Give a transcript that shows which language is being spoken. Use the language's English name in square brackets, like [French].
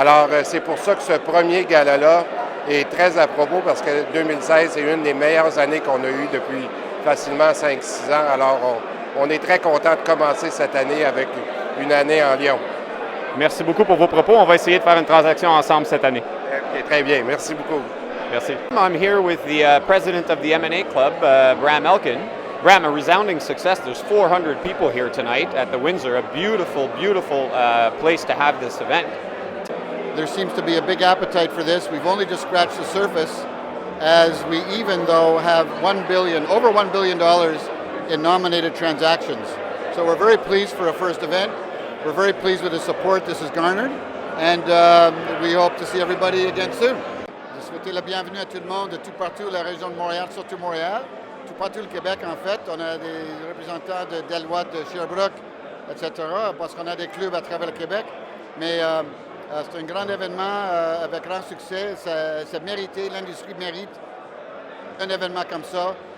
[French] Alors, c'est pour ça que ce premier gala-là est très à propos parce que 2016 est une des meilleures années qu'on a eues depuis facilement 5-6 ans. Alors, on est très content de commencer cette année avec une année en Lyon. Merci beaucoup pour vos propos. On va essayer de faire une transaction ensemble cette année. Okay, très bien. Merci beaucoup. Merci. [English] I'm here with the president of the M&A Club, Bram Elkin. Bram, a resounding success. There's 400 people here tonight at the Windsor, a beautiful, beautiful place to have this event. There seems to be a big appetite for this. We've only just scratched the surface as we even though have over $1 billion in nominated transactions. So we're very pleased for a first event. We're very pleased with the support this has garnered and we hope to see everybody again soon. [French] Je souhaite la bienvenue à tout le monde de tout partout, la région de Montréal, surtout Montréal, tout partout le Québec en fait. On a des représentants de Deloitte, de Sherbrooke, etc. parce qu'on a des clubs à travers le Québec. Mais c'est un grand événement avec grand succès. C'est mérité, l'industrie mérite un événement comme ça.